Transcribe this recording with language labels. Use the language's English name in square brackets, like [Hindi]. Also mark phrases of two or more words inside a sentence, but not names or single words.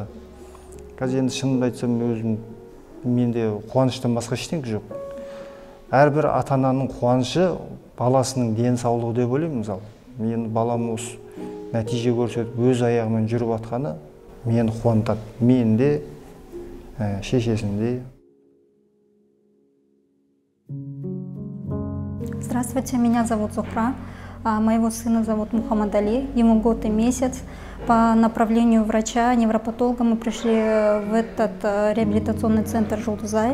[Kazakh] Қазір енді шынымды айтсам, өзім менде қуаныштан басқа ештеңе жоқ. Әрбір ата-ананың қуанышы баласының денсаулығы деп ойлаймын, мысалы. Мен балам осы нәтиже көрсетіп, өз аяғымен жүріп жатқаны мені қуантады. Мен де, шешесін де. [Russian] Здравствуйте, меня зовут Зухра. Моего сына зовут Мухаммад Али, ему год и месяц. По направлению врача-невропатолога мы пришли в этот реабилитационный центр Жұлдызай.